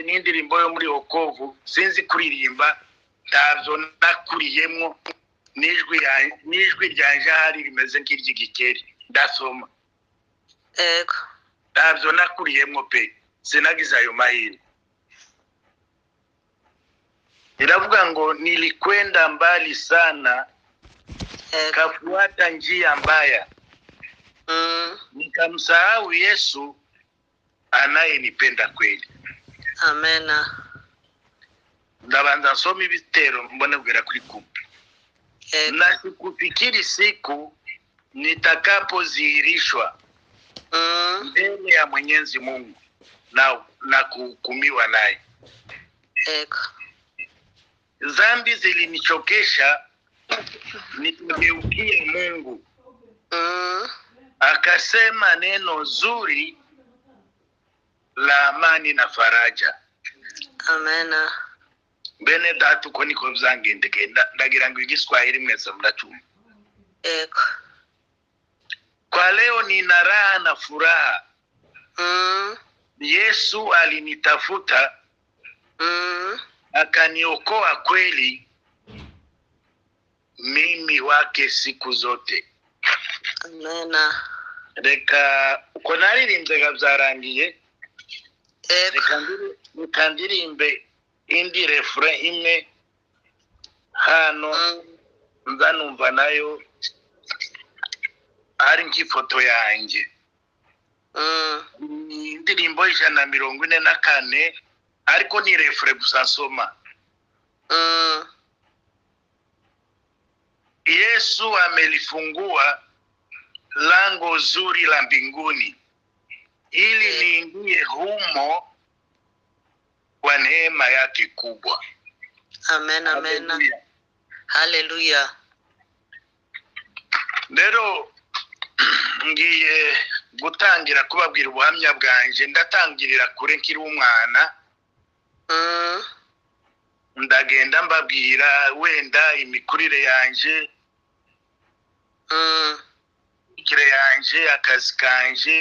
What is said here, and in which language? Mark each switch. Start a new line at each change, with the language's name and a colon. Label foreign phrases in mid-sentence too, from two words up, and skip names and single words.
Kinyarwanda: N'indirimbo yo muri Okovu sinzi kuririmba, ntabyo nakuriyemo. Nijwi ryanje hari rimeze nk'iry'igikeri ndasoma. Ntabyo nakuriyemo pe, sinagize ayo mahirwe. Iravuga ngo
Swahili: nilikwenda mbali sana, kafuata njia mbaya, nikamsahau Yesu anayenipenda kweli. Amen.
Kinyarwanda: Ndabanza nsoma ibitero mbona bwera kuri kumbi.
Swahili: Na sikufikiri siku nitakapozihirishwa mbele ya Mwenyezi Mungu na kuhukumiwa naye. Dhambi zilinichokesha, nikageukia Mungu. Akasema neno zuri la amani na faraja. Amen.
Kinyarwanda: Bene datu ko niko byangendeke. Ndagira ngo igiswahili mwese muracuma.
Swahili: Kwa leo nina raha na furaha. Yesu alinitafuta, akaniokoa kweli, mimi wake siku zote. Amen.
Kinyarwanda: Reka uko naririmbye byarangiye. Reka ndirimbe indi refrain imwe hano, nzanumva nayo ari nk'ifoto yanjye. Indirimbo 144 ariko ni refrain gusa nsoma.
Swahili: Yesu amelifungua lango zuri la mbinguni ili niingie humo kwa neema yake kubwa. Amen. Amen. Haleluya. Hallelujah.
Kinyarwanda: Rero ngiye gutangira kubabwira ubuhamya bwanje. Ndatangirira kure nkiri umwana, ndagenda mbabwira wenda imikurire yanje, imyigire yanje, akazi kanje.